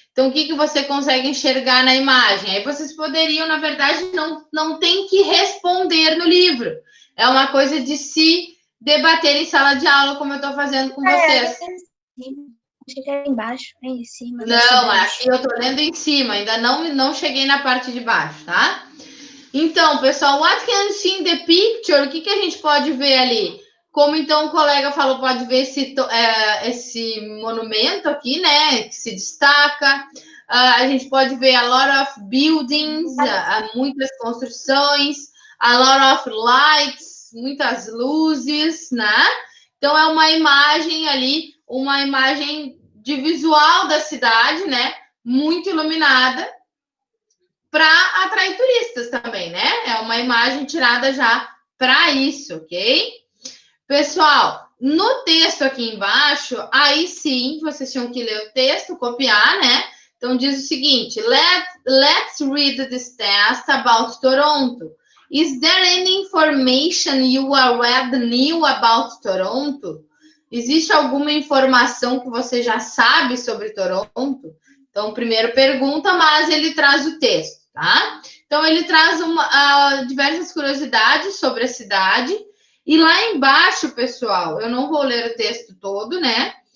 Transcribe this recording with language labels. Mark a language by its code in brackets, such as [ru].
[pt] Então, o que você consegue enxergar na imagem? Aí vocês poderiam, na verdade, não tem que responder no livro. É uma coisa de se debater em sala de aula, como eu estou fazendo com vocês. Achei que era embaixo, em cima. Não, aqui eu estou lendo em cima, ainda não cheguei na parte de baixo, tá? Então, pessoal, [en] what can you see in the picture? [pt] O que a gente pode ver ali? Como então o colega falou, pode ver esse monumento aqui, né? Que se destaca. A gente pode ver [en] a lot of buildings, [pt] muitas construções, [en] a lot of lights, [pt] muitas luzes, né? Então é uma imagem ali, uma imagem de visual da cidade, né? Muito iluminada, para atrair turistas também, né? É uma imagem tirada já para isso, ok? Pessoal, no texto aqui embaixo, aí sim, vocês tinham que ler o texto, copiar, né? Então, diz o seguinte, [en] let's read this text about Toronto. Is there any information you already knew about Toronto? [pt] Existe alguma informação que você já sabe sobre Toronto? Então, primeiro pergunta, mas ele traz o texto, tá? Então, ele traz diversas curiosidades sobre a cidade. E lá embaixo, pessoal, eu não vou ler o texto todo, né?